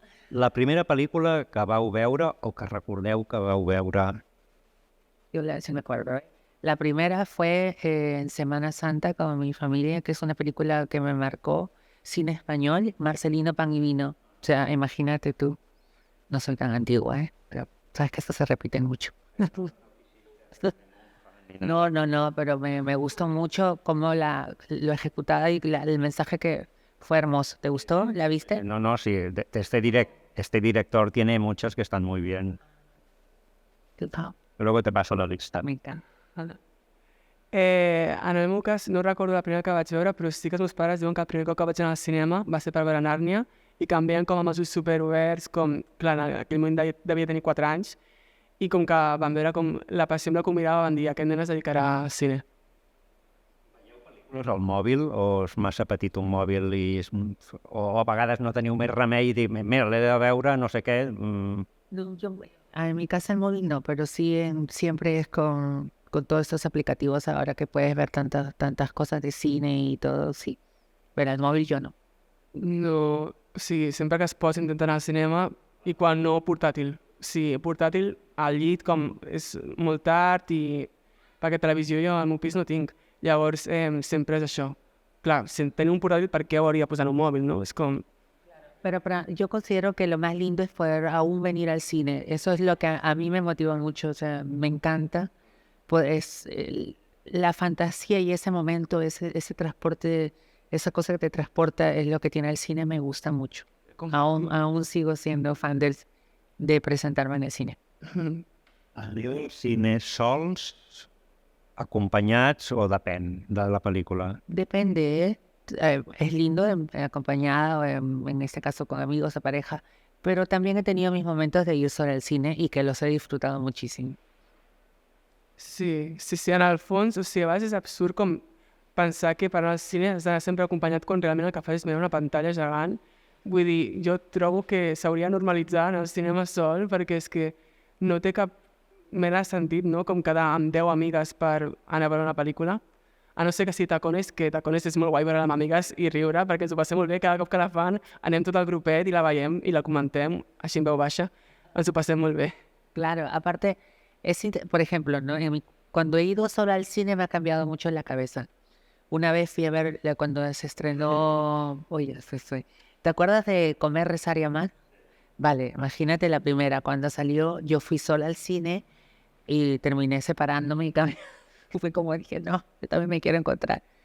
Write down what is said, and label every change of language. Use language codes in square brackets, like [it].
[ca] La primera pel·lícula que vau veure o que recordeu que vau veure? [es] Yo sí me acuerdo. La primera fue en Semana Santa con mi familia, que es una película que me marcó. Cine español, Marcelino Pan y Vino. O sea, imagínate tú. No soy tan antigua, pero sabes que esto se repite mucho. No, pero me gustó mucho cómo lo ejecutada y el mensaje que fue hermoso. ¿Te gustó? ¿La viste? No, sí. Este director tiene muchas que están muy bien. Luego te paso la lista. Me encanta. [ca] En el meu cas no recordo la primera que vaig veure, però sí que els meus pares diuen que el primer cop que vaig anar al cinema va ser per veure Nàrnia, i que em veien com amb els ulls superoberts, com, clar, en aquell moment devia tenir 4 anys, i com que van veure com la passió amb la que ho mirava, van dir, aquest nen es dedicarà al cine. Al mòbil, o és massa petit un mòbil o a vegades no teniu més remei i dir, mira, l'he de veure, no sé què. [es] No, en mi casa el móvil no, pero sí siempre es con todos estos aplicativos ahora que puedes ver tantas cosas de cine y todo, sí. Pero el móvil yo no. [ca] No, sí, sempre que es pot intenta anar al cinema, i quan no, portàtil. Sí, portàtil al llit, com és molt tard, i perquè televisió jo al meu pis no tinc. Llavors, sempre és això. Clar, si tenir un portàtil, per què ho hauria de posar en un mòbil, no? És com... [es] Pero yo considero que lo más lindo es poder aún venir al cine. Eso es lo que a mí me motiva mucho, o sea, me encanta. Pues la fantasía y ese momento, ese transporte, esa cosa que te transporta es lo que tiene el cine, me gusta mucho. Aún sigo siendo fan de presentarme en el cine. [ca] Cines sols, acompanyats o depèn de la película? [es] Depende, es lindo acompañado, en este caso con amigos o pareja, pero también he tenido mis momentos de ir sola al cine y que los he disfrutado muchísimo. [ca] Sí, en el fons, o sigui, a vegades és absurd com pensar que per anar al cine has d'anar sempre acompanyat quan realment el que fas és mirar una pantalla gegant. Vull dir, jo trobo que s'hauria de normalitzar anar al cinema sol perquè és que no té cap mena de sentit, no?, com quedar amb 10 amigues per anar a veure una pel·lícula. A no ser que sigui Tacones, que Tacones és molt guai veure amb amigues i riure, perquè ens ho passem molt bé, cada cop que la fan anem tot el grupet i la veiem i la comentem, així en veu baixa, ens ho passem molt bé. [es] Claro, aparte, por ejemplo, ¿no? Cuando he ido sola al cine me ha cambiado mucho la cabeza. Una vez fui a ver cuando se estrenó, oye, ¿te acuerdas de Comer, Rezar y Amar? Vale, imagínate la primera, cuando salió yo fui sola al cine y terminé separándome y fue como dije, no, yo también me quiero encontrar.